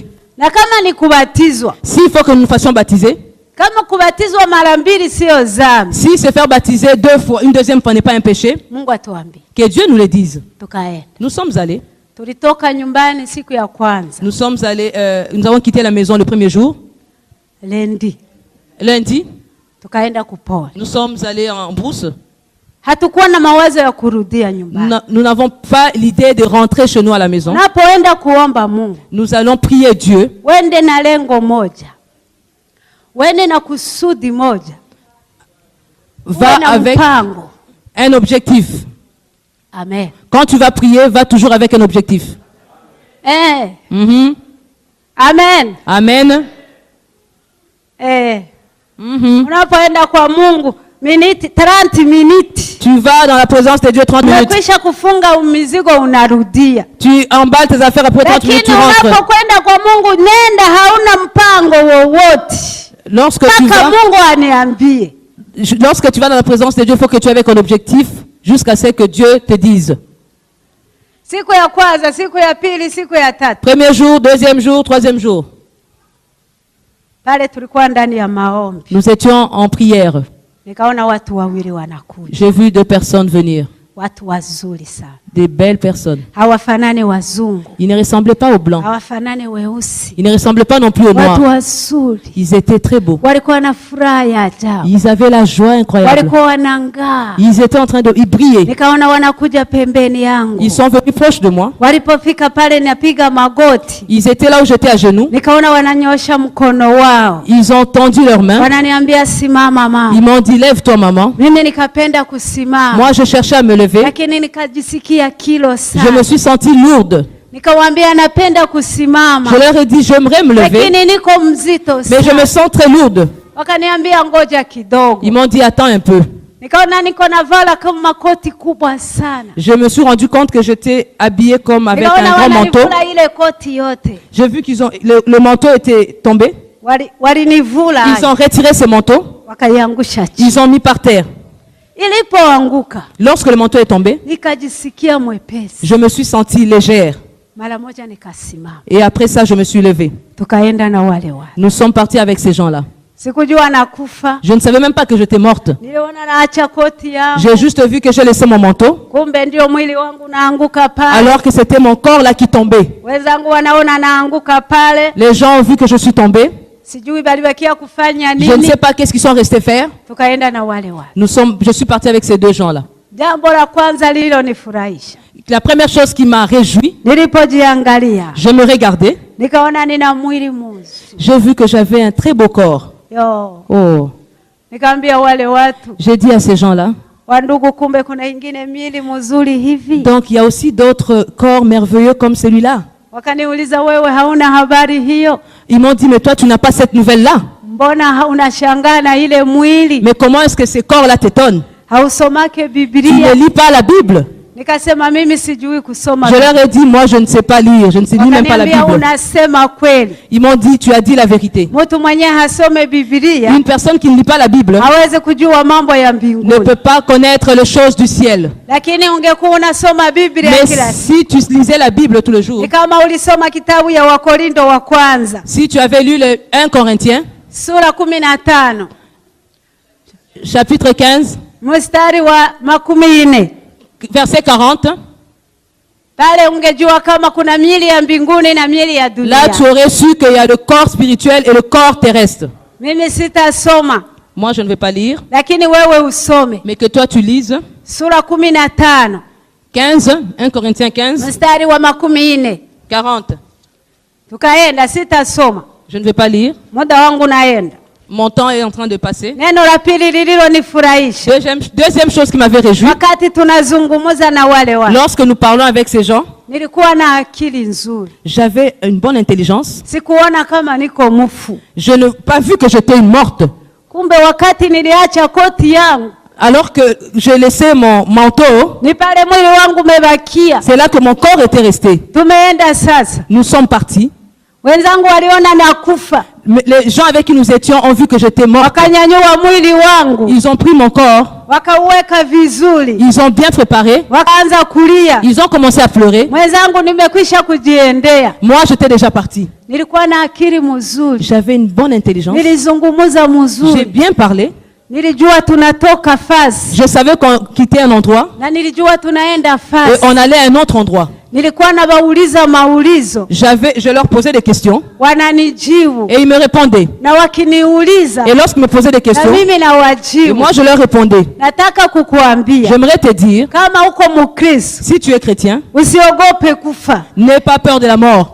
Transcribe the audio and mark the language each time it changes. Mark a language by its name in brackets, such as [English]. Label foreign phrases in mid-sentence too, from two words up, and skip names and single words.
[French] S'il faut que nous nous fassions baptiser, si se faire baptiser 2 fois, une deuxième fois n'est pas un péché, que Dieu nous le dise. Nous sommes allés. Nous sommes allés, nous avons quitté la maison le premier jour. Lundi. Nous sommes allés en brousse. [Swahili] hatukuwa na mawazo ya kurudia nyumbani. [French] Nous n'avons pas l'idée de rentrer chez nous à la maison. [Swahili] Unapoenda kuomba Mungu, [French] nous allons prier Dieu. [Swahili] Wende na lengo moja. Wende na kusudi moja. [French] Va avec un objectif. Amen. Quand tu vas prier, va toujours avec un objectif. Amen. Amen. [Swahili] Unapoenda kwa Mungu, 30 minutes. [French] Tu vas dans la présence de Dieu 30 minutes. [Swahili] Umekwisha kufunga mizigo unarudia. [French] Tu emballes tes affaires après 30 minutes tu rentres. [Swahili] Lakini unapokwenda kwa Mungu, nenda hauna mpango wowote. [French] Lorsque tu vas dans la présence de Dieu, il faut que tu aies avec un objectif jusqu'à ce que Dieu te dise. [Swahili] Siku ya kwanza, siku ya pili, siku ya tatu. [French] Premier jour, deuxième jour, troisième jour. [Swahili] Pale tulikuwa ndani ya maombi. [French] Nous étions en prière. [Swahili] Nikaona watu wawili wanakuja. [French] J'ai vu 2 personnes venir. [Swahili] Watu wazuri sana. [French] Des belles personnes. [Swahili] Hawafanani wazungu. [French] Ils ne ressemblaient pas aux blancs. [Swahili] Hawafanani weusi. [French] Ils ne ressemblaient pas non plus aux noirs. [Swahili] Watu wazuri. [French] Ils étaient très beaux. [Swahili] Walikuwa na furaha ya ajabu. [French] Ils avaient la joie incroyable. [Swahili] Walikuwa wanang'aa. [French] Ils étaient en train de briller. [Swahili] Nikaona wanakuja pembeni yangu. [French] Ils sont venus proches de moi. [Swahili] Walipofika pale napiga magoti. [French] Ils étaient là où j'étais à genoux. [Swahili] Nikaona wananyosha mkono wao. [French] Ils ont tendu leurs mains. [Swahili] Wananiambia simama mama. [French] Ils m'ont dit lève-toi maman. [Swahili] Mimi nikapenda kusimama. [French] Moi je cherchais à me lever. [Swahili] Lakini nikajisikia kilo sana. [French] Je me suis sentie lourde. [Swahili] Nikawaambia napenda kusimama. [French] Je leur ai dit j'aimerais me lever. [Swahili] Lakini niko mzito sana. [French] Mais je me sens très lourde. [Swahili] Wakaniambia ngoja kidogo. [French] Ils m'ont dit attends un peu. [Swahili] Nikaona niko navala kama makoti kubwa sana. [French] Je me suis rendu compte que j'étais habillée comme avec un grand manteau. [Swahili] Ile koti yote. [French] J'ai vu qu'ils ont le manteau était tombé. [Swahili] Walinivula. [French] Ils ont retiré ce manteau. [Swahili] Wakaiangusha chini. [French] Ils ont mis par terre. [Swahili] Ilipoanguka. [French] Lorsque le manteau est tombé, [Swahili] nikajisikia mwepesi. [French] Je me suis sentie légère. [Swahili] Mara moja nikasimama. [French] Et après ça, je me suis levée. [Swahili] Tukaenda na wale wale. [French] Nous sommes partis avec ces gens-là. [Swahili] Sikujua nakufa. [French] Je ne savais même pas que j'étais morte. [Swahili] Niliona naacha koti yangu. [French] J'ai juste vu que j'ai laissé mon manteau. [Swahili] Kumbe ndio mwili wangu naanguka pale. [French] Alors que c'était mon corps là qui tombait. [Swahili] Wenzangu wanaona naanguka pale. [French] Les gens ont vu que je suis tombée. [Swahili] Sijui balibakia kufanya nini. [French] Je ne sais pas qu'est-ce qu'ils sont restés faire. [Swahili] Tukaenda na wale wale. [French] Je suis partie avec ces 2 gens-là. [Swahili] Jambo la kwanza lililonifurahisha. [French] La première chose qui m'a réjoui, [Swahili] nilipojiangalia, [French] je me regardais. [Swahili] Nikaona nina mwili mzuri. [French] J'ai vu que j'avais un très beau corps. Yo. Oh. [Swahili] Nikaambia wale watu. [French] J'ai dit à ces gens-là. [Swahili] Wandugu, kumbe kuna ingine miili mzuri hivi. [French] Donc il y a aussi d'autres corps merveilleux comme celui-là. [Swahili] Wakaniuliza wewe hauna habari hiyo? [French] Ils m'ont dit mais toi tu n'as pas cette nouvelle-là. [Swahili] Mbona unashangaa na ile mwili? [French] Mais comment est-ce que ces corps-là t'étonnent? [Swahili] Hausomake Biblia? [French] Tu ne lis pas la Bible. [Swahili] Nikasema mimi sijui kusoma. [French] Je leur ai dit moi je ne sais pas lire, je ne lis même pas la Bible. [Swahili] Unasema kweli? [French] Ils m'ont dit tu as dit la vérité. [Swahili] Mtu mwenye hasome Biblia, [French] une personne qui ne lit pas la Bible [Swahili] hawezi kujua mambo ya mbinguni. [French] Ne peut pas connaître les choses du ciel. [Swahili] Lakini ungekuwa unasoma Biblia kila siku. [French] Mais si tu lisais la Bible tous les jours. [Swahili] Ni kama ulisoma kitabu ya Wakorinto wa kwanza. [French] Si tu avais lu le 1 Corinthiens [Swahili] sura 15 [French] chapitre 15 [Swahili] mstari wa 40 [French] verset 40. [Swahili] Pale ungejua kama kuna miili ya mbinguni na miili ya dunia. [French] Là tu aurais su qu'il y a le corps spirituel et le corps terrestre. [Swahili] Mimi sitasoma. [French] Moi je ne vais pas lire. [Swahili] Lakini wewe usome. [French] Mais que toi tu lises. [Swahili] Sura 15. [French] 1 Corinthiens 15 [Swahili] mstari wa 40. [French] 40. [Swahili] Tukaenda, sitasoma. [French] Je ne vais pas lire. [Swahili] Muda wangu naenda. [French] Mon temps est en train de passer. [Swahili] Neno la pili lililonifurahisha. [French] Deuxième chose qui m'avait réjoui. [Swahili] Wakati tunazungumza na wale wale. [French] Lorsque nous parlons avec ces gens, [Swahili] nilikuwa na akili nzuri. [French] J'avais une bonne intelligence. [Swahili] Sikuona kama niko mfu. [French] Je n'ai pas vu que j'étais une morte. [Swahili] Kumbe wakati niliacha koti yangu, [French] alors que j'ai laissé mon manteau, [Swahili] ni pale mwili wangu umebakia. [French] C'est là que mon corps était resté. [Swahili] Tumeenda sasa. [French] Nous sommes partis. [Swahili] Wenzangu waliona nakufa. [French] Les gens avec qui nous étions ont vu que j'étais morte. [Swahili] Wakanyanyua mwili wangu. [French] Ils ont pris mon corps. [Swahili] Wakauweka vizuri. [French] Ils ont bien préparé. [Swahili] Wakaanza kulia. [French] Ils ont commencé à pleurer. [Swahili] Mwenzangu nimekwisha kujiendea. [French] Moi j'étais déjà parti. [Swahili] Nilikuwa na akili mzuri. [French] J'avais une bonne intelligence. [Swahili] Nilizungumza mzuri. [French] J'ai bien parlé. [Swahili] Nilijua tunatoka fasi. [French] Je savais qu'on quittait un endroit. [Swahili] Na nilijua tunaenda fasi. [French] Et on allait à un autre endroit. Je leur posais des questions. Et ils me répondaient. Et lorsqu'ils me posaient des questions, et moi je leur répondais. J'aimerais te dire, si tu es chrétien, n'aie pas peur de la mort.